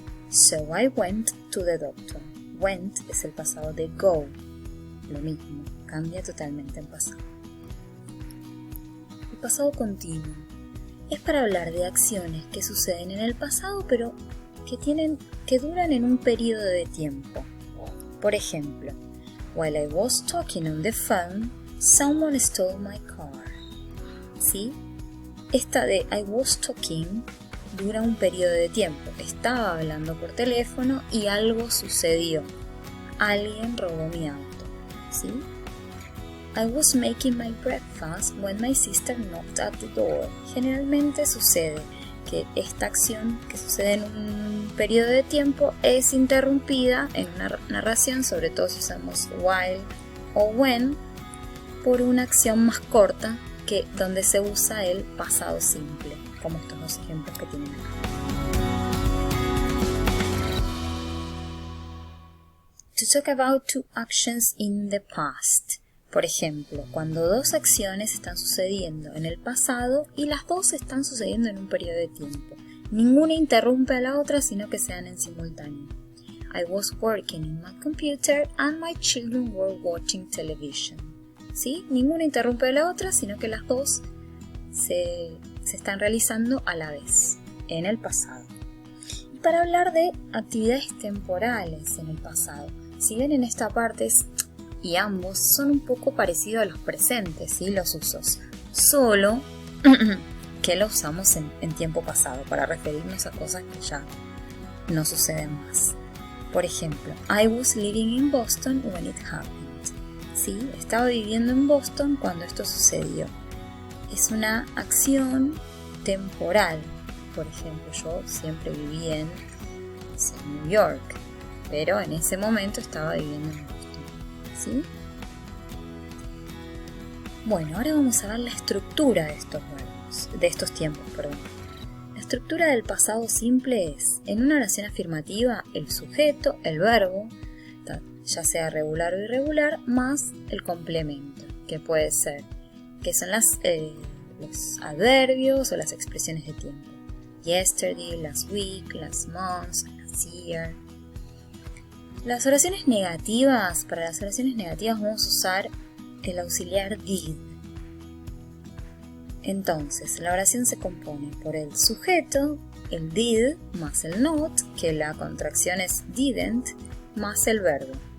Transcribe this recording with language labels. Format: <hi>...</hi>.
<en>So I went to the doctor. Went</en> <es>es el pasado de</es> <en>go.</en> <es>Lo mismo, cambia totalmente en pasado. El pasado continuo es para hablar de acciones que suceden en el pasado, pero que duran en un periodo de tiempo. Por ejemplo,</es> <en>while I was talking on the phone, someone stole my car.</en> <es>¿Sí? Esta de</es> <en>I was talking</en> <es>dura un periodo de tiempo. Estaba hablando por teléfono y algo sucedió. Alguien robó mi auto. ¿Sí?</es> <en>I was making my breakfast when my sister knocked at the door.</en> <es>Generalmente sucede que esta acción que sucede en un periodo de tiempo es interrumpida en una narración, sobre todo si usamos while o when, por una acción más corta que donde se usa el pasado simple, como estos dos ejemplos que tienen acá.</es> <en>To talk about two actions in the past.</en> <es>Por ejemplo, cuando dos acciones están sucediendo en el pasado y las dos están sucediendo en un periodo de tiempo. Ninguna interrumpe a la otra, sino que se dan en simultáneo.</es> <en>I was working in my computer and my children were watching television.</en> <es>¿Sí? Ninguna interrumpe a la otra, sino que las dos se están realizando a la vez, en el pasado. Y para hablar de actividades temporales en el pasado, si ven en esta parte y ambos son un poco parecidos a los presentes, ¿sí? Los usos, solo que lo usamos en tiempo pasado para referirnos a cosas que ya no suceden más. Por ejemplo,</es> <en>I was living in Boston when it happened.</en> <es>¿Sí? Estaba viviendo en Boston cuando esto sucedió. Es una acción temporal. Por ejemplo, yo siempre viví en New York, pero en ese momento estaba viviendo en Boston. ¿Sí? Bueno, ahora vamos a ver la estructura de estos tiempos. La estructura del pasado simple es, en una oración afirmativa, el sujeto, el verbo, ya sea regular o irregular, más el complemento, que puede ser, que son los adverbios o las expresiones de tiempo.</es> <en>Yesterday, last week, last month, last year.</en> <es>Las oraciones negativas, para las oraciones negativas vamos a usar el auxiliar did. Entonces, la oración se compone por el sujeto, el did, más el not, que la contracción es didn't, más el verbo.</es>